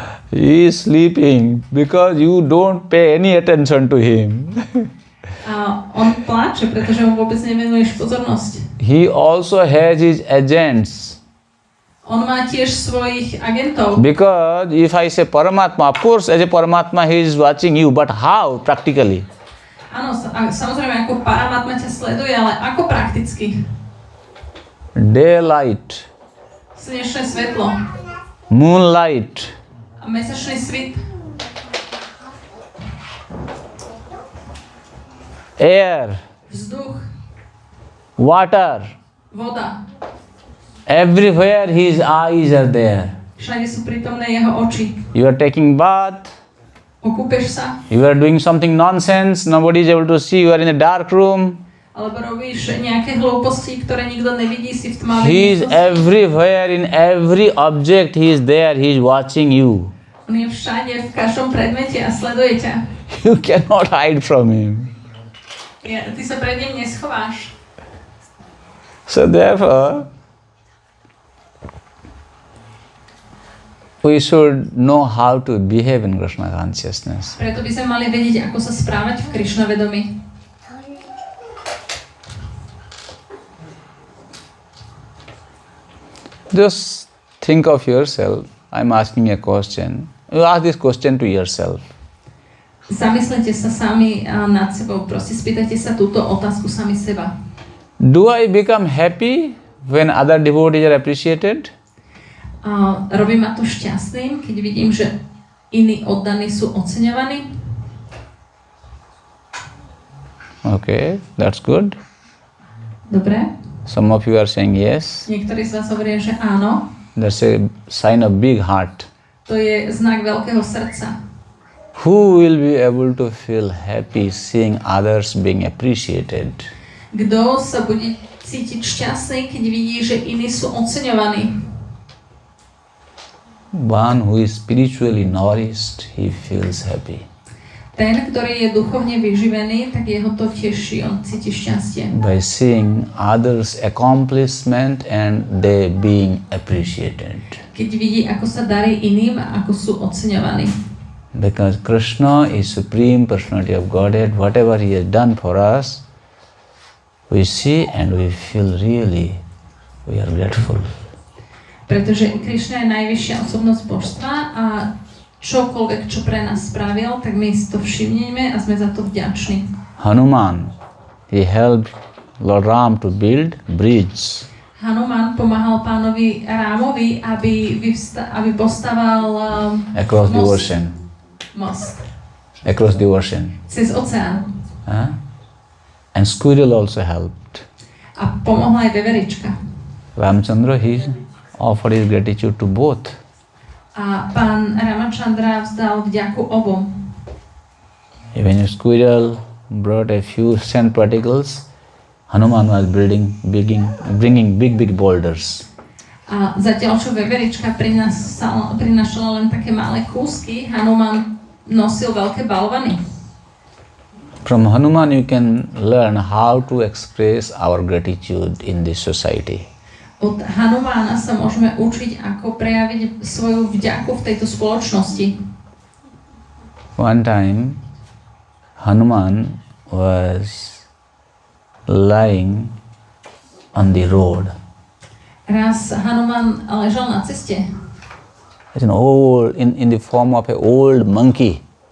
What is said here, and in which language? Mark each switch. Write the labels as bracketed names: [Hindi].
[English] He is sleeping because you don't pay any attention to him. [Slovak] A on pláče, pretože mu vôbec nevenuješ pozornosť. [English] He also has his agents. [Slovak] On má tiež svojich agentov. [English] Because if I say Paramatma, of course as a Paramatma he is watching you, but how practically? [Slovak] Áno, samozrejme ako Paramatma ťa sleduje, ale ako prakticky? [English] Daylight, [Slovak] Slnečné svetlo [English] moonlight, [Slovak] a mesačný svit, [English] air, [Slovak] vzduch, [English] water, [Slovak] voda. [English] everywhere his eyes are there. [Slovak] Všade sú prítomné jeho oči. [English] You are taking bath, [Slovak] Okúpeš sa, [English] you are doing something nonsense, nobody is able to see, you are in a dark room. [Slovak] alebo robíš nejaké hlúposti, ktoré nikto nevidí, si v tmavej [English] He is [Slovak] miestnosti. [English] everywhere, in every object he is there, he is watching you. [Slovak] On je všade, v každom predmete a sleduje ťa. [English] You cannot hide from him. [Slovak] Ty sa pred ním neschováš. [English] So therefore, we should know how to behave in Krishna consciousness. [Slovak] Preto by sme mali vedieť, ako sa správať v Krišna vedomí. [English] Just think of yourself. I'm asking a question. You ask this question to yourself. [Slovak] Zamyslite sa sami nad sebou, proste spýtajte sa túto otázku sami seba. [English] Do I become happy when other devotees are appreciated? [Slovak] Robí ma to šťastným, keď vidím, že iní oddaní sú oceňovaní? [English] Okay, that's good. [Slovak] Dobre. [English] Some of you are saying yes. [Slovak] Niektorí z vás hovoria, že áno. [English] That's a sign of big heart. [Slovak] To je znak veľkého srdca. [English] Who will be able to feel happy seeing others being appreciated? [Slovak] Kto sa bude cítiť šťastný, keď vidí, že iní sú oceňovaní? [English] One who is spiritually nourished, he feels happy. [Slovak] Ten, ktorý je duchovne vyživený, tak jeho to teší, on cíti šťastie. [English] By seeing others' accomplishment and they being appreciated. [Slovak] Keď vidí, ako sa darí iným a ako sú oceňovaní. [English] Because Krishna is Supreme Personality of Godhead, whatever he has done for us, we see and we feel really we are grateful. [Slovak] Pretože Krišna je najvyššia osobnosť božstva a čokoľvek, čo pre nás spravil, tak my si to všimneme a sme za to vďační. [English] Hanuman, he helped Lord Ram to build bridge. [Slovak] Hanuman pomáhal pánovi Rámovi, aby postaval [English] Across the ocean. [Slovak] Most. [English] Across the ocean. [Slovak] Cez oceán. [English] And squirrel also helped. [Slovak] A pomohla aj veverička. [English] Ramchandra, he offered his gratitude to both. [Slovak] A pán Ramachandra vzdal vďaku obom. [English] When a squirrel brought a few sand particles, Hanuman was bringing big boulders. [Slovak] A zatiaľ, čo veverička prinášala len také malé kúsky, Hanuman nosil veľké balvany. [English] From Hanuman you can learn how to express our gratitude in this society. [Slovak] Od Hanumana sa môžeme učiť, ako prejaviť svoju vďaku v tejto spoločnosti. [English] One time, Hanuman was lying on the road. [Slovak] Raz Hanuman ležal na ceste. [English] It's an old, in the form of an old monkey.